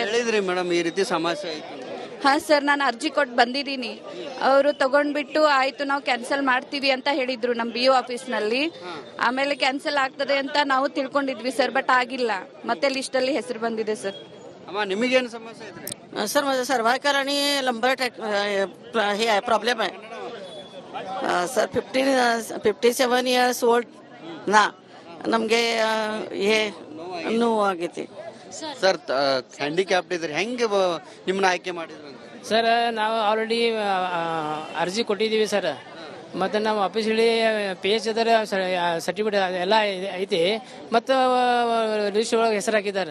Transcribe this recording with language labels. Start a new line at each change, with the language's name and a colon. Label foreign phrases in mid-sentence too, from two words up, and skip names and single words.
Kannada: ಹೇಳಿದ್ರಿ ಮೇಡಮ್ ಈ ರೀತಿ ಸಮಸ್ಯೆ ಆಯ್ತು? ಹಾ ಸರ್, ನಾನು ಅರ್ಜಿ ಕೊಟ್ಟು ಬಂದಿದ್ದೀನಿ. ಅವರು ತಗೊಂಡ್ಬಿಟ್ಟು ಆಯ್ತು ನಾವು ಕ್ಯಾನ್ಸಲ್ ಮಾಡ್ತೀವಿ ಅಂತ ಹೇಳಿದ್ರು ನಮ್ಮ BO ಆಫೀಸ್ನಲ್ಲಿ. ಆಮೇಲೆ ಕ್ಯಾನ್ಸಲ್ ಆಗ್ತದೆ ಅಂತ ನಾವು ತಿಳ್ಕೊಂಡಿದ್ವಿ ಸರ್, ಬಟ್ ಆಗಿಲ್ಲ. ಮತ್ತೆ ಲಿಸ್ಟ್ ಅಲ್ಲಿ ಹೆಸರು ಬಂದಿದೆ ಸರ್. ಅಮ್ಮ, ನಿಮಗೇನು ಸಮಸ್ಯೆ ಐತ್ರಿ?
Marathi: सर माझं सर्वायकल आणि लंबर हे आहे प्रॉब्लेम आहे सर.
English: 57 years old
Kannada: ನಾ ನಮಗೆ ನೋವು ಆಗೈತಿ ಸರ್. ಹ್ಯಾಂಡಿಕ್ಯಾಪ್ಟ್ ಇದ್ರೆ ಹೆಂಗೆ ನಿಮ್ಮನ್ನ ಆಯ್ಕೆ ಮಾಡಿದ್ರು? ಸರ್, ನಾವು ಆಲ್ರೆಡಿ ಅರ್ಜಿ ಕೊಟ್ಟಿದ್ದೀವಿ ಸರ್. ಮತ್ತು ನಾವು ಆಫೀಸಲ್ಲಿ PH ಅದರ ಸರ್ಟಿಫಿಕೇಟ್ ಎಲ್ಲ ಐತಿ, ಮತ್ತು ಲಿಸ್ಟ್ ಒಳಗೆ ಹೆಸರು ಹಾಕಿದ್ದಾರೆ.